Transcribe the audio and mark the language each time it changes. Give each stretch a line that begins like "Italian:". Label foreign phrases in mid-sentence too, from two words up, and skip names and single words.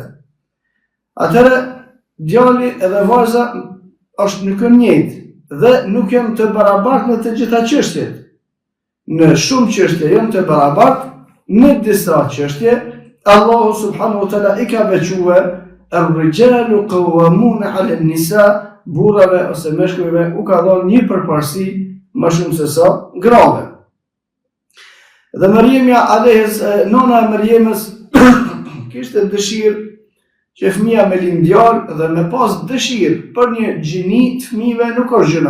Albanian: Atëherë djali edhe vajza është nuk janë njëjtë dhe nuk janë të barabartë në të gjitha çështjet. Në shumë çështje janë të barabartë, në disa çështje Allahu
Arabic: سبحانه وتعالى
Albanian: i ka veçuar
Arabic: الرجال قوامون على النساء,
Albanian: burrave ose meshkujve u ka dhënë një përparësi më shumë se sa grave. Dhe Mariemja nona e Mariemës kishte dëshirë që fëmia me lind djalë dhe me pas dëshirë për një gjini të fëmijëve nuk është gjëna.